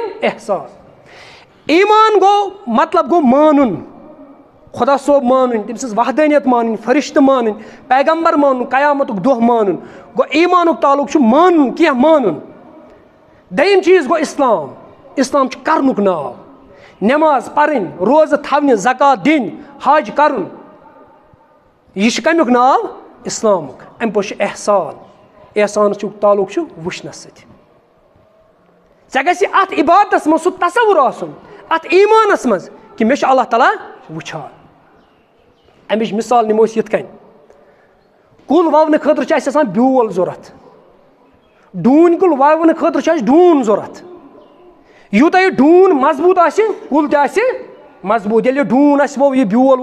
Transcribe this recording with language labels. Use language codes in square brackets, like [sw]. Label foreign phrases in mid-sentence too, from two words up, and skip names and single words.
[ks] एहसान ईमान गो मतलब गो मानुन खुदा सोब मानुन तम सज़ वहदानियत मानुन फरिश्त मानुन पैगम्बर मानुन क़यामतुक दोह मानुन गो ईमानुक ताल्लुक मानुन क्या मानुन दयिम चीज़ गो इस्लाम इस्लाम करनुक नाव नमाज पढ़न रोज़ थवन ज़कात दिन हज करन यह कमुक नाव इस्लामुक अम पे एहसान एहसान ताल्लुक वुचनस चे अत इबादतस मज सह तसव्वुर आसन अत ईमानस मज कि मे अल्लाह ताला वुचान अमिच मिसाल निमो यिथ कन कुल ववन खतर ब्योल जरूरत डून कुल ववन खतर डून जरूरत यूता यह डून मजबूत कुल त मजबूत ये डून वो यह ब्योल